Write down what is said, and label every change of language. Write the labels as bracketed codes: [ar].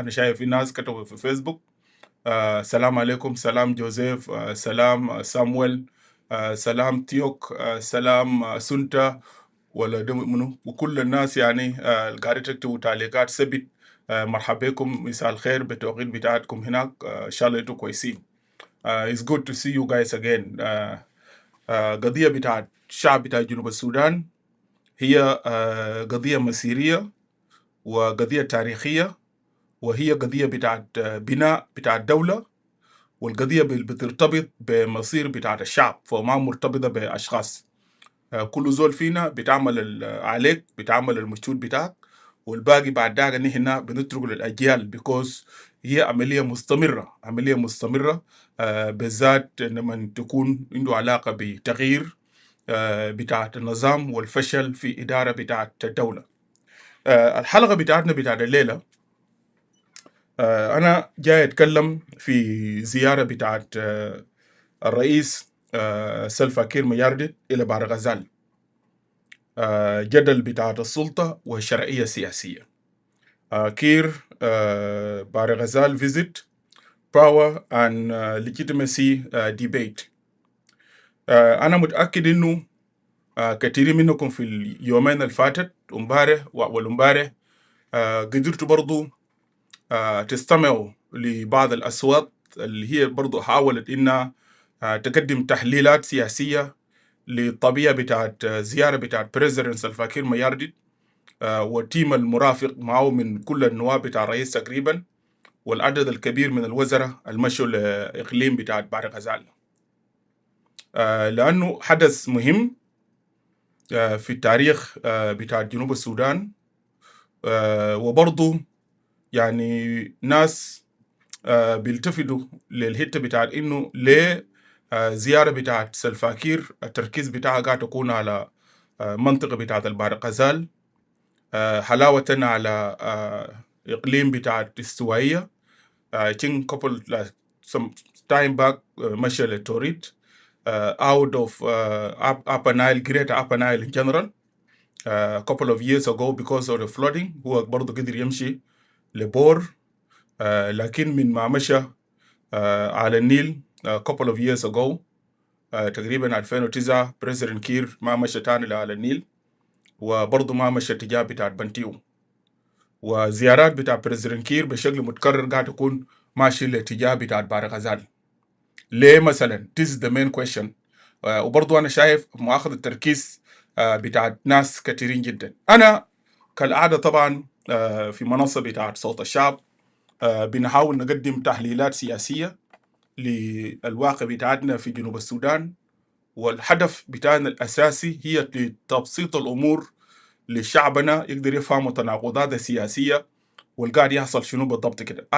[ar] أنا شايف في ناس كتبوا في فيسبوك سلام عليكم، سلام جوزيف، سلام سامويل، سلام تيوك، سلام سنتا ولا منو، وكل الناس يعني قاعدة تكتبوا تعليقات سبت. مرحبا بكم، مساء الخير بالتوقيت بتاعتكم هناك. إن شاء الله أنتم كويسين. [en] It's good to see you guys again. [ar] قضية بتاعت الشعب بتاع جنوب السودان هي قضية مسيرية وقضية تاريخية، وهي قضية بتاعت بناء بتاعت دولة، والقضية بترتبط بمصير بتاعت الشعب فما مرتبطة بأشخاص. كل زول فينا بتعمل عليك، بتعمل المجهود بتاعك، والباقي بعد ذاك نحن بنترك للأجيال [en] because [ar] هي عملية مستمرة، عملية مستمرة بالذات لما تكون عنده علاقة بتغيير بتاعت النظام والفشل في إدارة بتاعت الدولة. الحلقة بتاعتنا بتاعت الليلة أنا جاي أتكلم في زيارة بتاعت الرئيس سلفا كير مياردت إلى بحر الغزال، جدل بتاعت السلطة والشرعية السياسية. [en] كير بحر الغزال visit power and legitimacy debate. [ar] أنا متأكد إنه كثير منكم في اليومين الفاتت امبارح والامبارح قدرتوا برضو تستمعوا لبعض الأصوات اللي هي برضو حاولت إنها تقدم تحليلات سياسية للطبيعة بتاعت زيارة بتاعت بريزيدنت سلفا كير ميارديت والتيم المرافق معه من كل النواب بتاع الرئيس تقريبا، والعدد الكبير من الوزراء المشوا لإقليم بتاعت بحر الغزال، لأنه حدث مهم في التاريخ بتاع جنوب السودان. وبرضه يعني ناس بيلتفتوا للحته بتاعت انه ليه زياره بتاعت سلفا كير التركيز بتاعها قاعد تكون على منطقه بتاعت البحر الغزال، حلاوه على اقليم بتاعت استوائيه. [en] I think couple some time back [ar] مشى للتوريد [en] out of Upper Nile, Greater Upper Nile in general a couple of years ago because of the flooding. [ar] هو برضه قدر يمشي لبور، لكن من ما مشى على النيل [en] couple of years ago [ar] تقريبا 2009 بريزيدنت كير ما مشى تاني على النيل، وبرضه ما مشى اتجاه بتاع بنتيو. وزيارات بتاع بريزيدنت كير بشكل متكرر قاعد تكون ماشي لاتجاه بتاع بحر غزال. ليه مثلا؟ [en] This is the main question. [ar] وبرضه أنا شايف مؤاخذ التركيز بتاع ناس كثيرين جدا. أنا كالعادة طبعا في منصة بتاعت صوت الشعب بنحاول نقدم تحليلات سياسية للواقع بتاعتنا في جنوب السودان، والهدف بتاعنا الأساسي هي تبسيط الأمور لشعبنا يقدر يفهم التناقضات السياسية والقاعد يحصل شنو بالضبط كده.